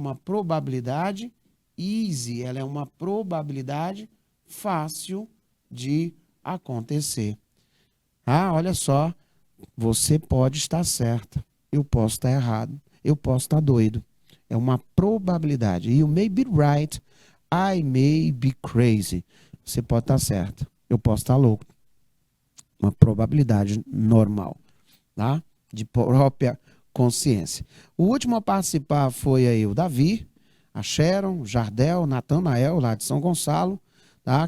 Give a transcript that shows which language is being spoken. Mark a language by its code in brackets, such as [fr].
[pt] Uma probabilidade easy, ela é uma probabilidade fácil de acontecer. Ah, olha só, você pode estar certa, eu posso estar errado, eu posso estar doido. É uma probabilidade. [en] You may be right, I may be crazy. [pt] Você pode estar certo, eu posso estar louco. Uma probabilidade normal, tá? De própria consciência. O último a participar foi aí o Davi. a Sharon, Jardel, Natanael, lá de São Gonçalo, tá?